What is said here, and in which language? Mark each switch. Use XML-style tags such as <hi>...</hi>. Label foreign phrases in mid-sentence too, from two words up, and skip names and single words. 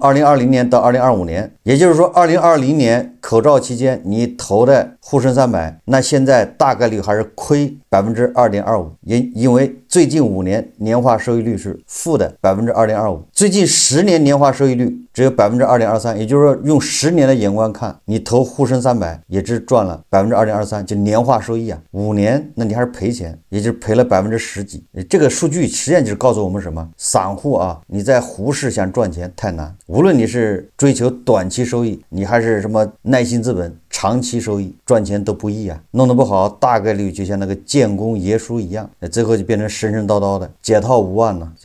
<zh>2020 年到2025年，也就是說2020年口罩期間你投的滬深300，那現在大概率還是虧 2.25%， 因為最近5年年化收益率是負的 2.25%， 最近10年年化收益率只有 2.23%， 也就是說用10年的眼光看，你投滬深300也只賺了 2.23%， 就年化收益5年那你還是賠錢，也就是賠了10幾。這個數據實際上就是告訴我們什麼？散戶你在胡適想賺錢太難，無論你是追求短期收益，你還是什麼耐心資本長期收益，賺錢都不易弄得不好大概率就像那個建功爺叔一樣，最後就變成神神叨叨的，解套無望了。</zh>